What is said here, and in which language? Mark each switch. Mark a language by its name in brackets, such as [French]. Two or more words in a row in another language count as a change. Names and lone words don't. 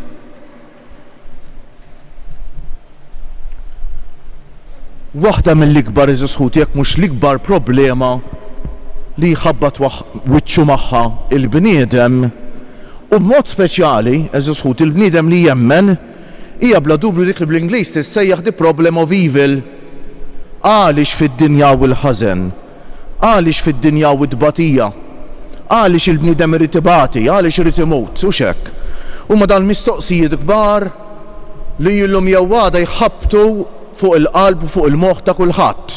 [Maltese] Waħda mill-ikbar iżisħut jekk mhux l-ikbar problema li jħabbat wiċċu magħha il-bniedem u b'mod speċjali eżisħut il-bniedem li jemmen hija bla dubju dik li bl-Ingliż tissejjaħ [English] the problem of evil. [Maltese] Għaliex fid-dinja u l-ħażen, għaliex fid-dinja u d-batija, għaliex il-bniedem irid ibati, għaliex irid imut u xekk. Huma dal-mistoqsijiet kbar li jillum jew għada jħabbtu fuq il-qalb u fuq il-moħħ ta' kulħadd.